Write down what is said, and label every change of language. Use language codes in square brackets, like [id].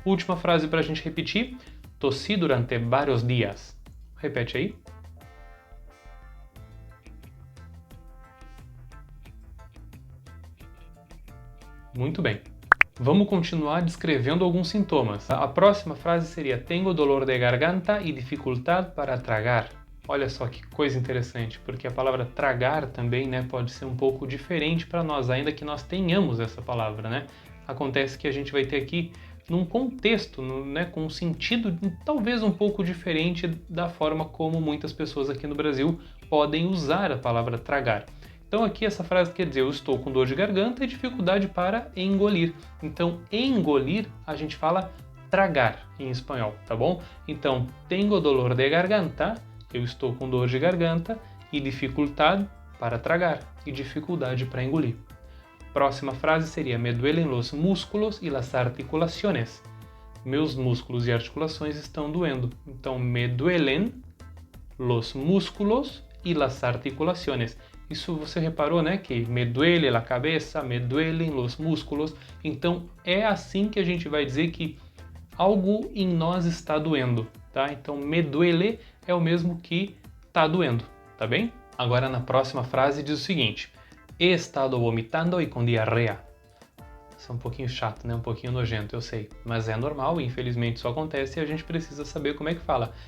[pt] Última frase para a gente repetir. Tossi durante vários dias. Repete aí. Muito bem. Vamos continuar descrevendo alguns sintomas. [es] A próxima frase seria tengo dolor de garganta y dificultad para tragar. [pt] Olha só que coisa interessante, porque a palavra tragar também, né, pode ser um pouco diferente para nós, ainda que nós tenhamos essa palavra, né? Acontece que a gente vai ter aqui num contexto, né, com um sentido talvez um pouco diferente da forma como muitas pessoas aqui no Brasil podem usar a palavra tragar. Então aqui essa frase quer dizer eu estou com dor de garganta e dificuldade para engolir. Então engolir a gente fala tragar em espanhol, tá bom? Então [es] tengo dolor de garganta, [pt] eu estou com dor de garganta e dificuldade para tragar e dificuldade para engolir. [es] Próxima frase seria me duelen los músculos y las articulaciones. [pt] Meus músculos e articulações estão doendo. [es] Então me duelen los músculos y las articulaciones. [pt] Isso você reparou, né? [es] Que me duele la cabeza, me duelen los músculos. [pt] Então é assim que a gente vai dizer que algo em nós está doendo, tá? Então [es] me duele [pt] é o mesmo que tá doendo, tá bem? Agora na próxima frase diz o seguinte: [es] he estado vomitando [pt] e com diarreia. Isso é um pouquinho chato, né? Um pouquinho nojento, eu sei. Mas é normal e infelizmente isso acontece e a gente precisa saber como é que fala.